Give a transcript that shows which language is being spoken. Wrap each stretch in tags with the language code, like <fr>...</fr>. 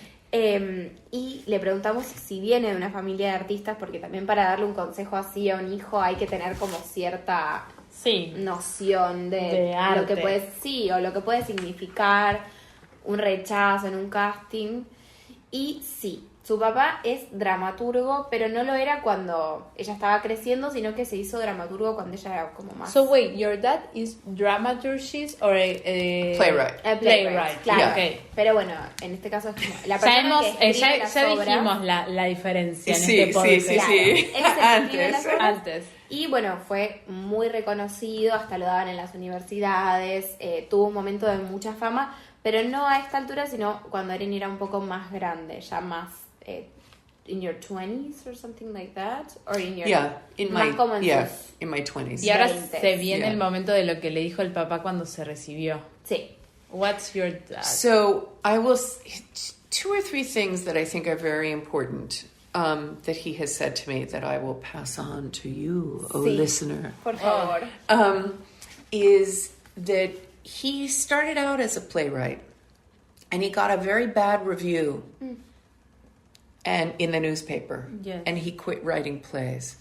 <es>Y le preguntamos si viene de una familia de artistas, porque también para darle un consejo así a un hijo hay que tener como cierta noción de arte. Lo que puede, o lo que puede significar un rechazo en un casting. Y sí, su papá es dramaturgo, pero no lo era cuando ella estaba creciendo, sino que se hizo dramaturgo cuando ella era como más...</es> <en>So wait, your dad is dramaturgist or a playwright? Playwright,</en> <es>claro. Okay. Pero bueno, en este caso es como la persona que escribe las obras. Dijimos la diferencia en este podcast. Sí. Antes. Y bueno, fue muy reconocido, hasta lo daban en las universidades, tuvo un momento de mucha fama, pero no a esta altura, sino cuando Erin era un poco más grande, ya más</es> <en>in your 20s or something like that, or in your in my 20s.</en> <es>Y ahora</es> <en>20s.</en> <es>se viene el momento de lo que le dijo el papá cuando se recibió. Sí.</es> <en>What's your dad? So I will 2 or 3 things that I think are very important that he has said to me that I will pass on to you, listener.</en> <es>Por favor.</es> <en>Is that he started out as a playwright, and he got a very bad review and in the newspaper, and he quit writing plays.</en>